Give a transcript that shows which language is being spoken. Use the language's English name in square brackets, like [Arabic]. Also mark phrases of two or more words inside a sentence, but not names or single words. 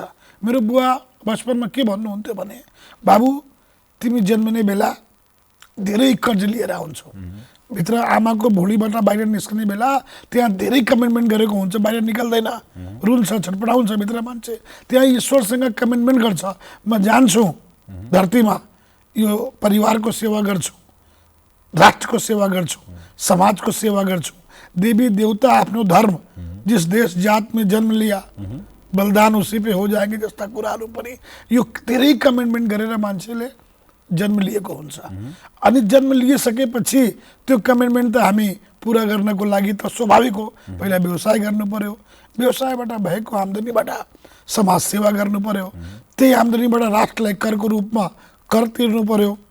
[Nepali] मेरो बुवा बचपनमा के भन्नुहुन्थ्यो भने, बाबु तिमी जन्मिने बेला धेरै कर्ज लिएर आउँछौ, भित्र आमाको भुँडीबाट बाहिर निस्कने बेला त्यहाँ धेरै कमिटमेन्ट गरेको हुन्छ, बाहिर निकल्दैन, रुल छ, छटपटाउँछ भित्र मान्छे। त्यहाँ ईश्वरसँग कमिटमेन्ट गर्छ, म जान्छु धरतीमा यो परिवारको सेवा गर्छु, राष्ट्रको सेवा गर्छु, समाजको सेवा गर्छु, देवी देवता आफ्नो धर्म, [Hindi] जिस देश जात में जन्म लिया बलिदान उसी पे हो जाएंगे [Nepali] जस्ता कुराहरू पनि यो धेरै कमिटमेन्ट गरेर मान्छेले जन्म लिएको हुन्छ। अनि जन्म लिइसकेपछि त्यो कमिटमेन्ट त हामी पुरा गर्नको लागि त स्वाभाविक हो, पहिला व्यवसाय गर्नु पर्यो, व्यवसायबाट भएको आम्दानीबाट समाज सेवा गर्नु पर्यो, त्यही आम्दानीबाट राष्ट्रलाई करको रूपमा कर तिर्नु पर्यो।